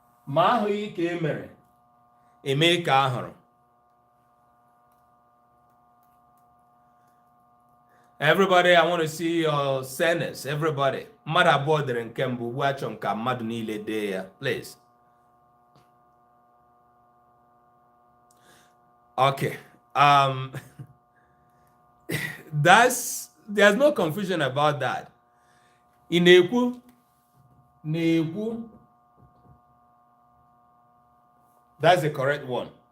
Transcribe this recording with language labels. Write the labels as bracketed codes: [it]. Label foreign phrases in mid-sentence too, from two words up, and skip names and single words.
[ig] Ma ahụghị ka emere eme ka ahụrụ. [en] Everybody, I want to see your sentence. Everybody. [ig] Mmadụ abụọ dere nke mbụ, ugbu a chọrọ ka mmadụ niile dee ya. [en] Please. Okay. There's no confusion about that. [ig] Inekwu. [en] That's the correct one.